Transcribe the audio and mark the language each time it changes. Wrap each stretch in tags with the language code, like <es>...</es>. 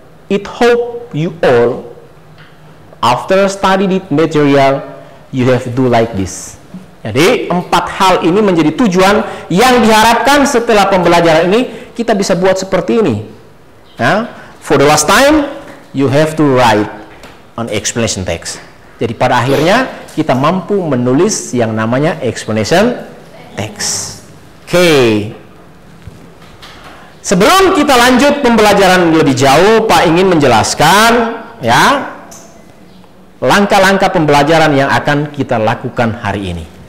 <en>It hope you all, after study the material, you have to do like this.</en> <id>Jadi 4 hal ini menjadi tujuan yang diharapkan setelah pembelajaran ini kita bisa buat seperti ini. Ya.</id> <en>For the last time, you have to write on explanation text.</en> <id>Jadi pada akhirnya kita mampu menulis yang namanya explanation text. Oke. Sebelum kita lanjut pembelajaran lebih jauh, Pak ingin menjelaskan ya langkah-langkah pembelajaran yang akan kita lakukan hari ini.</id>